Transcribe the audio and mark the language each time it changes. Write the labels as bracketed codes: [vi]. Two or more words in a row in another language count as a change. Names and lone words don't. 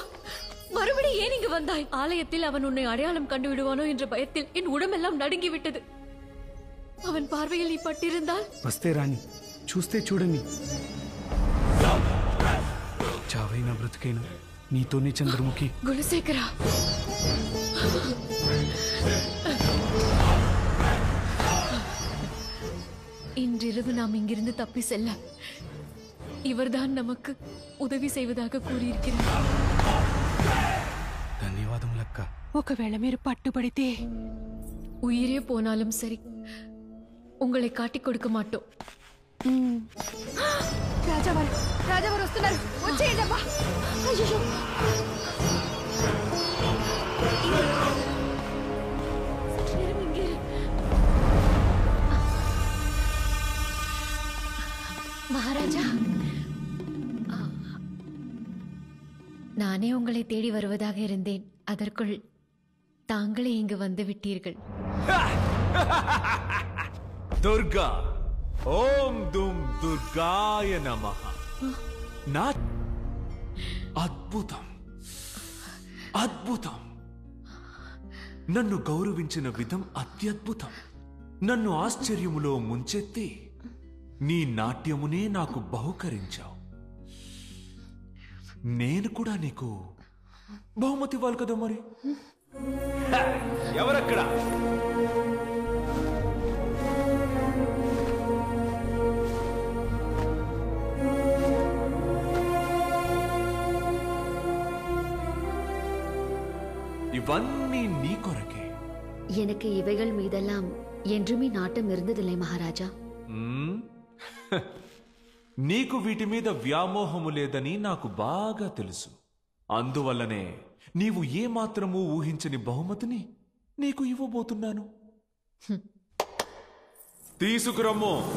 [ta] மறுபடி ஏன் இங்கு வந்தாய்? ஆலயத்தில் அவன் உன்னை அடையாளம் கண்டு விடுவானோ என்ற பயத்தில் என் உடம்பெல்லாம் நடுங்கி விட்டது. அவன் பார்வையில் நீ பட்டிருந்தால் [te] వస్తే రాణి చూస్తే చూడండి, చావైనా బ్రతికైనా నీతోనే చంద్రముఖి. [ta] குணசேகரா, இன்றிரவு நாம் இங்கிருந்து தப்பி செல்ல இவர்தான் நமக்கு உதவி செய்வதாக கூறியிருக்கிறார். [te] ధన్యవాదములక్క. ఒకవేళ మీరు పట్టుబడితే [ta] உயிரே போனாலும் சரி உங்களை காட்டிக் கொடுக்க மாட்டோம். [te] రాజావారు వస్తున్నారు, వచ్చేయండి అమ్మా. అయ్యో, [ta] மகாராஜா, நானே உங்களை தேடி வருவதாக இருந்தேன். அதற்குள் தாங்களே இங்கு வந்து விட்டீர்கள். [te] దుర్గా, [sa] ఓం దుమ్ దుర్గాయ నమః. [te] నా అద్భుతం, అద్భుతం. నన్ను గౌరవించిన విధం అత్యద్భుతం. నన్ను ఆశ్చర్యములో ముంచెత్తి నీ నాట్యమునే నాకు బహుకరించావు. నేను కూడా నీకు బహుమతి ఇవ్వాలి కదా మరి. ఎవరక్కడ? ఇవన్నీ నీ కొరకే. [ta] எனக்கு இவைகள் மீதெல்லாம் என்றுமே நாட்டம் இருந்ததில்லை மகாராஜா. [te] నీకు వీటి మీద వ్యామోహము లేదని నాకు బాగా తెలుసు. అందువల్లనే నీవు ఏమాత్రమూ ఊహించని బహుమతిని నీకు ఇవ్వబోతున్నాను. తీసుకురమ్మో.